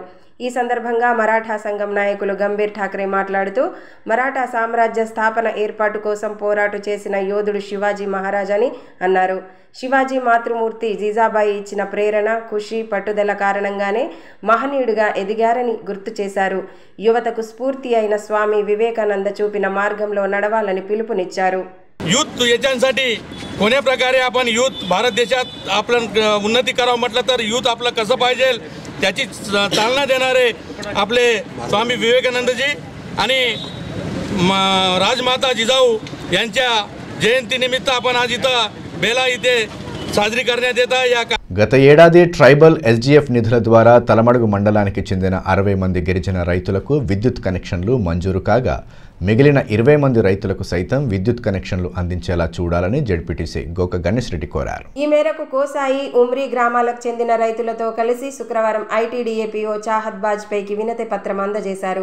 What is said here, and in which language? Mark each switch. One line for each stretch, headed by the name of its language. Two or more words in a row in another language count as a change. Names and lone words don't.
Telugu: ఈ సందర్భంగా మరాఠా సంఘం నాయకులు గంభీర్ ఠాక్రే మాట్లాడుతూ మరాఠా సామ్రాజ్య స్థాపన ఏర్పాటు కోసం పోరాటు చేసిన యోధుడు శివాజీ మహారాజ్ అని అన్నారు. శివాజీ మాతృమూర్తి జీజాబాయి ఇచ్చిన ప్రేరణ, కృషి, పట్టుదల కారణంగానే మహనీయుడిగా ఎదిగారని గుర్తు చేశారు. యువతకు స్ఫూర్తి అయిన స్వామి వివేకానంద చూపిన మార్గంలో నడవాలని పిలుపునిచ్చారు.
Marathi: युथ याच्यासाठी कोण्या प्रकारे आपण युथ भारत देशात आपलं उन्नती करावं म्हटलं तर युथ आपलं कसं पाहिजे त्याची चालना देणारे आपले स्वामी विवेकानंदजी आणि राजमाता जिजाऊ यांच्या जयंतीनिमित्त आपण आज इथं बेला इथे साजरी करण्यात येत आहे.
Telugu: గత ఏడాది ట్రైబల్ ఎస్జీఎఫ్ నిధుల ద్వారా తలమడుగు మండలానికి చెందిన 60 మంది గిరిజన రైతులకు విద్యుత్ కనెక్షన్లు మంజూరు కాగా మిగిలిన 20 మంది రైతులకు సైతం విద్యుత్ కనెక్షన్లు అందించేలా చూడాలని జడ్పీటీసీ గోక గణేష్ రెడ్డి కోరారు. ఈ మేరకు కోసాయి, ఉమ్రీ గ్రామాలకు చెందిన రైతులతో కలిసి శుక్రవారం ఐటీడీఏపీఓ చాహద్ బాజ్పేయికి వినతి పత్రం అందజేశారు.